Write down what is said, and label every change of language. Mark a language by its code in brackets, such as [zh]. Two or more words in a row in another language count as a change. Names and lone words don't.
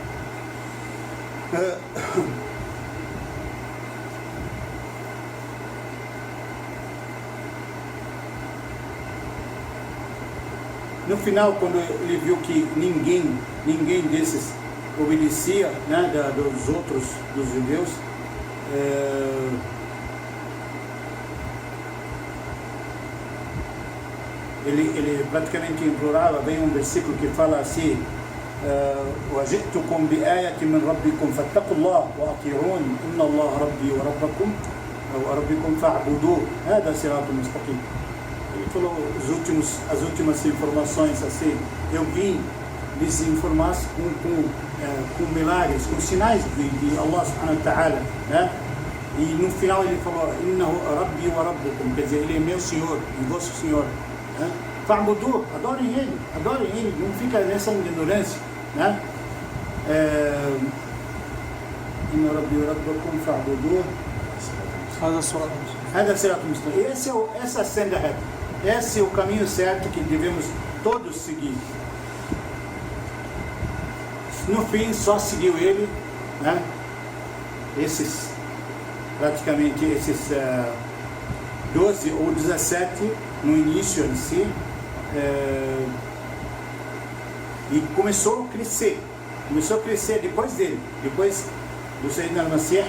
[pt] No final, quando ele viu que ninguém desses obedecia, né, dos outros, dos judeus, ele praticamente implorava. Vem um versículo que fala assim: [ar] وَجِئْتُكُمْ بِآيَةٍ مِنْ رَبِّكُمْ فَاتَّقُوا اللَّهَ وَأَطِيعُونِ إِنَّ اللَّهَ رَبِّي وَرَبِّكُمْ فَاعْبُدُوهُ هَذَا صِرَاطٌ مُسْتَقِيمٌ. [pt] Ele falou as últimas informações assim: eu vim lhes informar com milagres, com sinais de [ar] الله سبحانه وتعالى, [pt] né? E no final ele falou: [ar] إنه ربي وربكم, [pt] quer dizer, ele é meu Senhor e vosso Senhor, né? Fa'budu, adorem ele, não fica nessa ignorância, né? [ar] إن ربي وربكم فاعبدوا هذا صراط مستقيم. [pt] Essa é a senda reta, esse é o caminho certo que devemos todos seguir. No fim, só seguiu ele, né? Praticamente esses 12 ou 17 no início em si, e começou a crescer depois dele, depois do [ar] سيدنا المسيح.